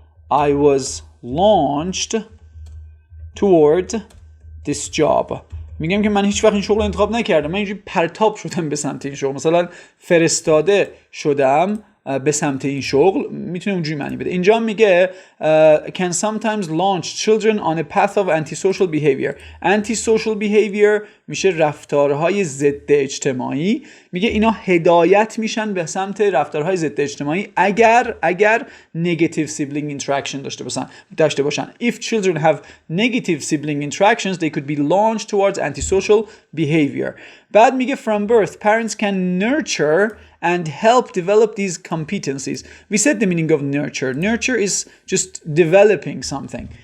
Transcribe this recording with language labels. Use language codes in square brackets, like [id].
[en] I was launched toward this job. [fa] میگم که من هیچ وقت این شغل رو انتخاب نکردم، من اینجوری پرتاب شدم به سمت این شغل. مثلا فرستاده شدم به سمت این شغل. میتونه اونجوری معنی بده. [en] اینجا میگه can sometimes launch children on a path of antisocial behavior. [fa] antisocial behavior میشه رفتارهای ضد اجتماعی. میگه اینا هدایت میشن به سمت رفتارهای ضد اجتماعی اگر negative sibling interaction داشته باشن. [en] If children have negative sibling interactions, they could be launched towards antisocial behavior. بعد میگه from birth, parents can nurture and help develop these competencies. We said the meaning of nurture. Nurture is just developing something.